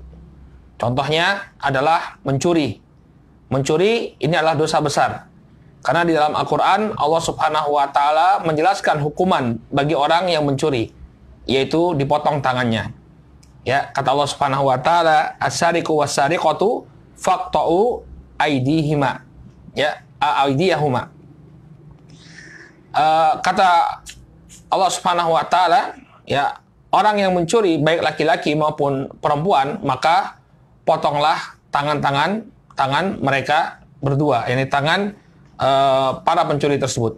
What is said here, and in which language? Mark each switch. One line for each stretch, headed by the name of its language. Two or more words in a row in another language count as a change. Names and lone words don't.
Indonesian: Contohnya adalah mencuri. Mencuri ini adalah dosa besar. Karena di dalam Al-Quran
Arabic: الله سبحانه وتعالى
Indonesian: menjelaskan hukuman bagi orang yang mencuri, yaitu dipotong tangannya. Ya, kata
Arabic: الله سبحانه وتعالى, السارق والسارقة فاقطعوا أيديهما. Ya, aydiyahuma.
Indonesian: Kata
Arabic: الله سبحانه وتعالى,
Indonesian: ya, orang yang mencuri baik laki-laki maupun perempuan, maka potonglah tangan mereka berdua, yakni tangan para pencuri tersebut.